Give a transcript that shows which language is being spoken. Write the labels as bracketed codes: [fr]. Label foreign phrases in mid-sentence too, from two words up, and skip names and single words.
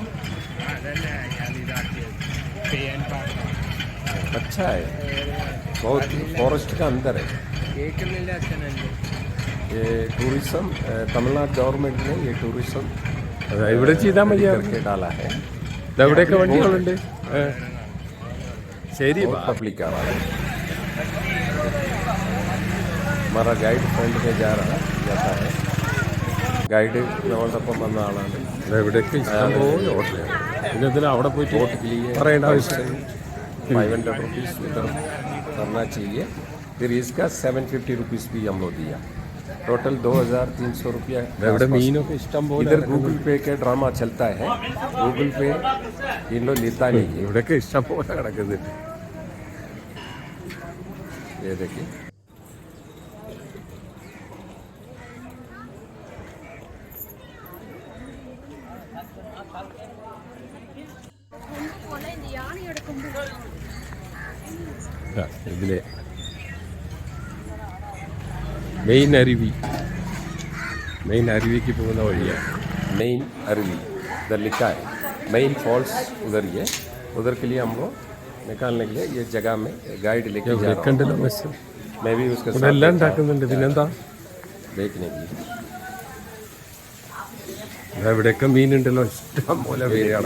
[ml] അതല്ലേ അയാൾ ഇതാക്കിയത് ചെയ്യാൻ പാടില്ല [hi] अच्छा है बहुत फॉरेस्ट का अंदर है [ml] കേൾക്കുന്നില്ല അച്ഛനല്ലേ [hi] ये टूरिज्म तमिलनाडु गवर्नमेंट ने ये टूरिज्म [ml] ഇവിടെ ചെയ്താൽ മതി [hi] करके डाला है [ml] എവിടെയൊക്കെ വണ്ടികളുണ്ട് ശരി [hi] पब्लिक आ रहा है हमारा गाइड फ्रेंड में जाता है [ml] ഗൈഡ് നമ്മളോടൊപ്പം വന്ന ആളാണ് എവിടെയൊക്കെ ഇഷ്ടം പോലെ ഹോട്ടലാണ് പിന്നെ എന്തിനാ അവിടെ പോയിട്ട് [hi] बोट के लिए [ml] പറയേണ്ട ആവശ്യം [hi] 500 रुपीज़ उधर करना चाहिए फिर इसका 750 रुपीज़ भी हम लोग दिया टोटल 2300 रुपया [ml] ഇവിടെ മീനൊക്കെ ഇഷ്ടം പോലെ [hi] इधर गूगल पे का ड्रामा चलता है गूगल पे इन लोग लेता नहीं है [ml] ഇവിടെയൊക്കെ ഇഷ്ടം പോലെ കിടക്കുന്നുണ്ട് [hi] ये देखिए [ml] ഇതിലെ മെയിൻ അരുവിക്ക് പോകുന്ന വഴിയാണ് [hi] मेन अरवी इधर लिखा है [en] main falls [hi] उधर ही है उधर के लिए हम लोग निकालने के लिए ये जगह में गाइड लेके जा रहा [ml] കണ്ടല്ലോ ബസ് [hi] हूँ मैं भी उसके [ml] ഇവിടെ [hi] साथ [ml] എല്ലാം ഉണ്ടാക്കുന്നുണ്ട് പിന്നെന്താ [hi] देखने के लिए [ml] ഇവിടെയൊക്കെ മീനുണ്ടല്ലോ ഇഷ്ടം പോലെ മീനാണ്